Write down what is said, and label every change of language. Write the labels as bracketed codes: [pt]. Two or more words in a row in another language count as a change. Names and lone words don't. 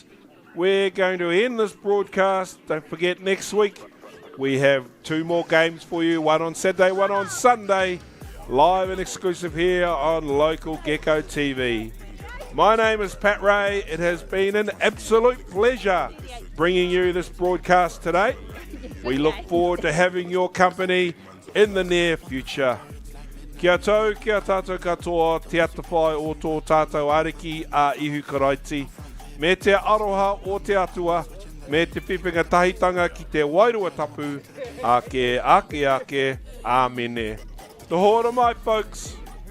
[en] We're going to end this broadcast. Don't forget, next week we have 2 more games for you, one on Saturday, one on Sunday. live and exclusive here on Local Gecko TV. My name is Pat Ray. It has been an absolute pleasure bringing you this broadcast today. We look forward to having your company in the near future. [mi] Kia tau, kia tātou katoa, te atawhai o tō tātou ariki a ihu karaiti. Me te aroha o te atua, me te whiwhinga tahitanga ki te wairua tapu, ake, āmene. Te hora mai, [en] folks.